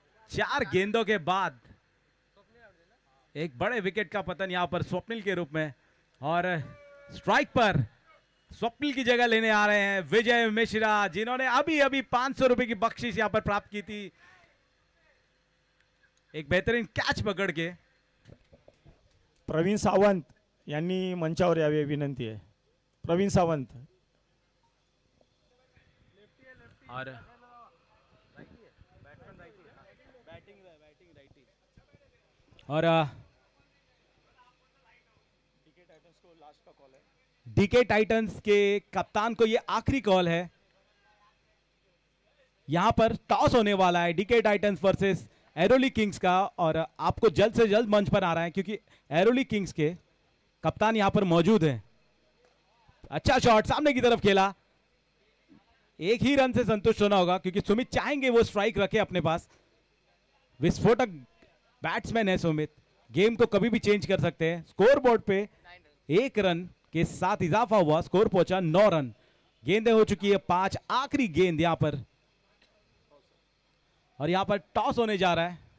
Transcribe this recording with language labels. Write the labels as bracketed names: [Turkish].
[Hindi] 4 गेंदों के बाद एक बड़े विकेट का पतन यहां पर स्वप्निल के रूप में. और स्ट्राइक पर स्वप्निल की जगह लेने आ रहे हैं विजय मिश्रा, जिन्होंने अभी 500 रुपए की बख्शिश यहां पर प्राप्त की थी एक बेहतरीन कैच पकड़ के. [Marathi] प्रवीण सावंत यांनी मंचावर यावे विनंती आहे. प्रवीण सावंत. [Hindi] और डीके टाइटंस के कप्तान को ये आखिरी कॉल है. यहां पर टॉस होने वाला है DK Titans versus Airoli Kings का, और आपको जल्द से जल्द मंच पर आ रहा है क्योंकि एरोली किंग्स के कप्तान यहां पर मौजूद हैं. अच्छा शॉट सामने की तरफ खेला. 1 ही रन से संतुष्ट होना होगा क्योंकि सुमित चाहेंगे वो स्ट्राइक रखे अपने पास. विस्फोटक बैट्समैन है सुमित, गेम को कभी भी चेंज कर सकते हैं. स्कोर बोर्ड पे 1 रन के साथ इजाफा हुआ, स्कोर पहुंचा 9 रन. गेंदें हो चुकी है 5. आखिरी गेंद यहां पर, और यहां पर टॉस होने जा रहा है.